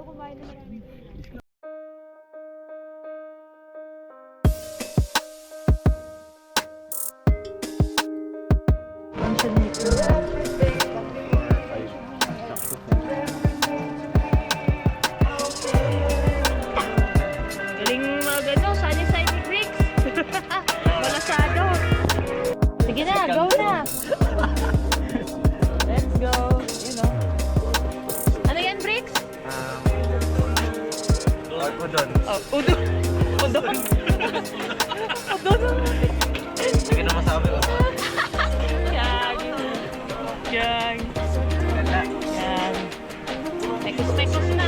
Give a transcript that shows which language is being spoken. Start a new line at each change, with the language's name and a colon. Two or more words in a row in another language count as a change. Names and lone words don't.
English: Luncheon meat na.
Filipino: Galing mag ano,
English: sunny side
Filipino: ni Bricks. Malasado. Sige na, go na.
English: Let's go. You know.
Filipino: Ano yan, Bricks? Udon. Oh, udon. Udon. Udon. Sige na masabi ko. Yan. Yan. Yan. Pekos-pekos na.